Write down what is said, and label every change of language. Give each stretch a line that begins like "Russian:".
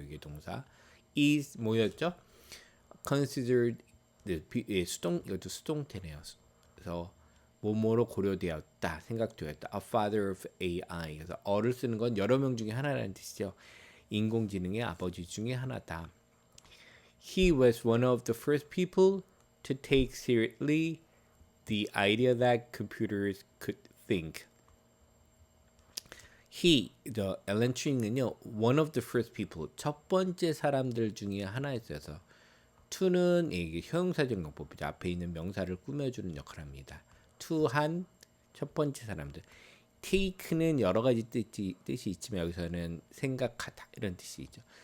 Korean: 이게 동사 is 뭐였죠? considered 수동 이것도 수동태네요. 그래서 뭐뭐로 고려되었다, 생각되었다.
English: A father of AI.
Korean: 그래서 어를 쓰는 건 여러 명 중에 하나라는 뜻이죠. 인공지능의 아버지 중에 하나다.
English: He was one of the first people to take seriously the idea that computers could think.
Korean: He, the Alan Turing은요,
English: one of the first people,
Korean: 첫 번째 사람들 중에 하나였어서 to는 이게 형용사적 용법이죠. 앞에 있는 명사를 꾸며주는 역할을 합니다. to 한 첫 번째 사람들. take는 여러 가지 뜻이 있지만 여기서는 생각하다 이런 뜻이 있죠.